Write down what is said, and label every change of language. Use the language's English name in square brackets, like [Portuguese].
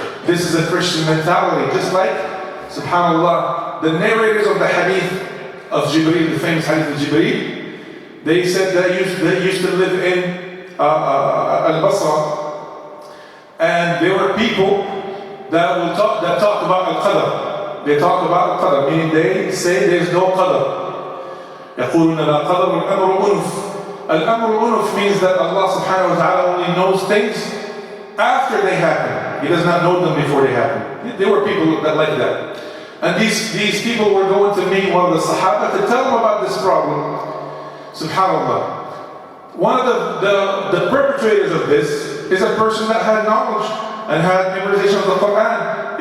[English] This is a Christian mentality, just like, subhanAllah, the narrators of the hadith of Jibreel, the famous hadith of Jibreel, they said they used to live in Al-Basra, and there were people that talk about Al-Qadr. They talk about Al-Qadr, meaning they say there's no Qadr. [Arabic] يقولون لا قدر والأمر أنف. [English] Al-Amr Unuf means that Allah subhanahu wa ta'ala only knows things after they happen. He does not know them before they happen. There were people that like that. And these people were going to meet one of the Sahaba to tell them about this problem. SubhanAllah. One of the perpetrators of this is a person that had knowledge and had memorization of the Quran.